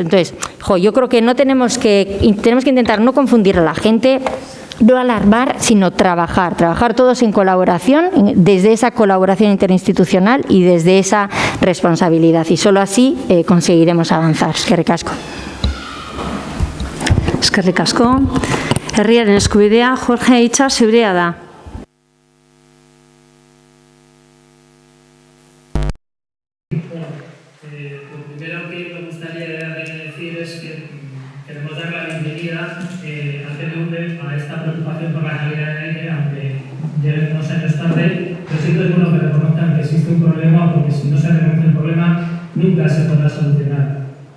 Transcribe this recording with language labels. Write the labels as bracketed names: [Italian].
[Spanish] Entonces, yo creo que tenemos que intentar no confundir a la gente, no alarmar, sino trabajar todos en colaboración, desde esa colaboración interinstitucional y desde esa responsabilidad. Y solo así conseguiremos avanzar. [Basque] Eskerrik asko. Eskerrik asko. Herriaren eskubidea, Jorge Itxas, zurea da. [Spanish] Lo primero que me gustaría decir es que queremos dar la bienvenida al PNV a esta preocupación por la calidad del aire, aunque lleven unos años tarde, pero sí que es bueno que reconozcan que existe un problema, porque si no se reconoce el problema, nunca se podrá solucionar.